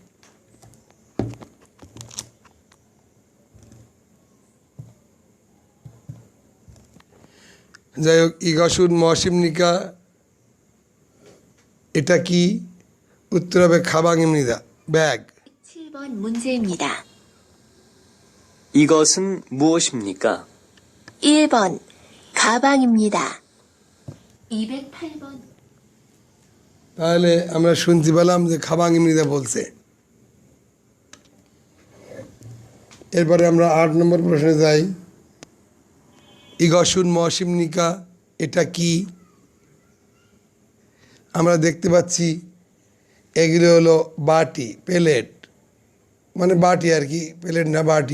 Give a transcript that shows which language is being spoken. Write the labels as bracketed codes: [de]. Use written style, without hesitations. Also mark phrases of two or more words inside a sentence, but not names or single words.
[bn] যাই হোক, [ko] 이것은 무엇입니까 [bn] এটা কি? উত্তর হবে [ko] 가방입니다, [bn] ব্যাগ। [ko] 7번 문제입니다. 이것은 무엇입니까? 1번 가방입니다. 208번 [bn] তাহলে আমরা শুনতে পেলাম যে [ko] 가방입니다 [bn] বলছে। এরপরে আমরা 8 নম্বর প্রশ্নে যাই। [ko] 이것은 무엇입니까 [bn] এটা কি? আমরা দেখতে পাচ্ছি এগুলো হলো বাটি, প্লেট, মানে বাটি আর কি, প্লেট না বাটি।